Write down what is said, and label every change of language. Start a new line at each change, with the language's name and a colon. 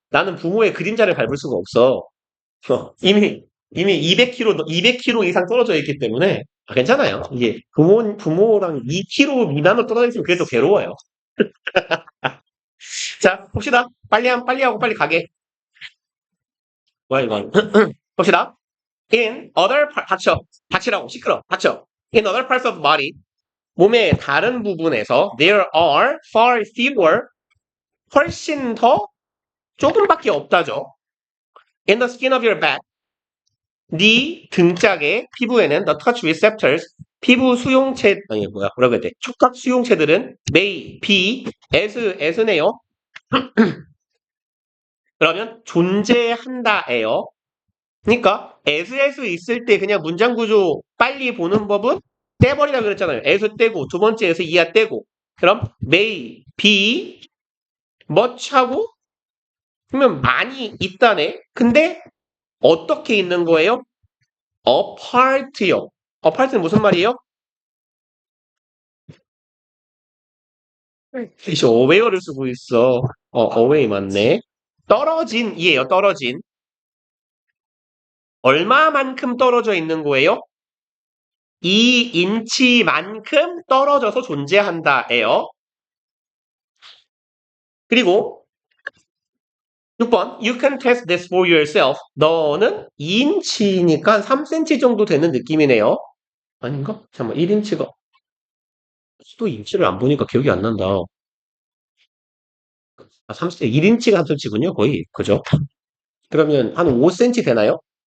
Korean: 나는 부모의 그림자를 밟을 수가 없어. 이미 200km, 200km 이상 떨어져 있기 때문에, 괜찮아요. 이게 부모랑 2km 미만으로 떨어져 있으면 그래도 괴로워요. 자, 봅시다. 빨리 하고 빨리 가게. 뭐야, 이건. 봅시다.
English: In other part,
Korean: 닥치라고, 시끄러, 닥쳐.
English: In other parts of the body,
Korean: 몸의 다른 부분에서
English: there are far fewer,
Korean: 훨씬 더 조금밖에 없다죠.
English: In the skin of your back,
Korean: 네 등짝의 피부에는
English: the touch receptors,
Korean: 피부 수용체, 아니 뭐라고 해야 돼? 촉각 수용체들은 may, be, as네요. 그러면 존재한다예요. 그러니까 as 있을 때 그냥 문장 구조 빨리 보는 법은 떼버리라 그랬잖아요. as 떼고 두 번째 as 이하 떼고 그럼 may, be, much 하고 그러면 많이 있다네. 근데 어떻게 있는 거예요? apart요. apart는 무슨 말이에요? 이제 어웨어를 쓰고 있어. 어웨이 맞네. 떨어진이에요. 떨어진. 얼마만큼 떨어져 있는 거예요? 2인치만큼 떨어져서 존재한다예요. 그리고 6번
English: You can test this for yourself.
Korean: 너는 2인치니까 3cm 정도 되는 느낌이네요. 아닌가? 잠깐만 1인치가 또 인치를 안 보니까 기억이 안 난다. 3cm, 1인치가 3cm군요 거의. 그죠? 그러면 한 5cm 되나요?